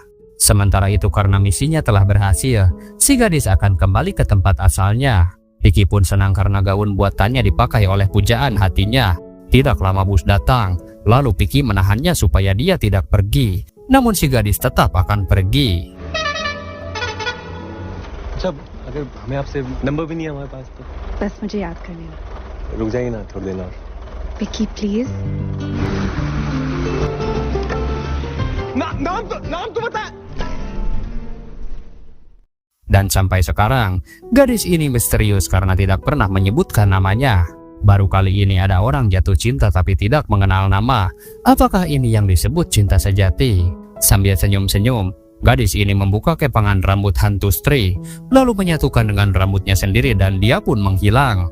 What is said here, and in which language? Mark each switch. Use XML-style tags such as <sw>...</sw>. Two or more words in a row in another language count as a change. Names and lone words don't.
<id>Sementara itu karena misinya telah berhasil, si gadis akan kembali ke tempat asalnya. Vicky pun senang karena gaun buatannya dipakai oleh pujaan hatinya. Tidak lama bus datang, lalu Vicky menahannya supaya dia tidak pergi. Namun si gadis tetap akan pergi.</id> <hi>अच्छा अगर हमें आपसे नंबर भी नहीं है हमारे पास तो बस मुझे याद कर लेना रुक जाइए ना थोड़ी देर और। विकी प्लीज नाम तो बता।</hi> <id>Dan sampai sekarang, gadis ini misterius karena tidak pernah menyebutkan namanya. Baru kali ini ada orang jatuh cinta tapi tidak mengenal nama. Apakah ini yang disebut cinta sejati? Sambil senyum-senyum, gadis ini membuka kepangan rambut hantu Sri, lalu menyatukan dengan rambutnya sendiri dan dia pun menghilang.</id>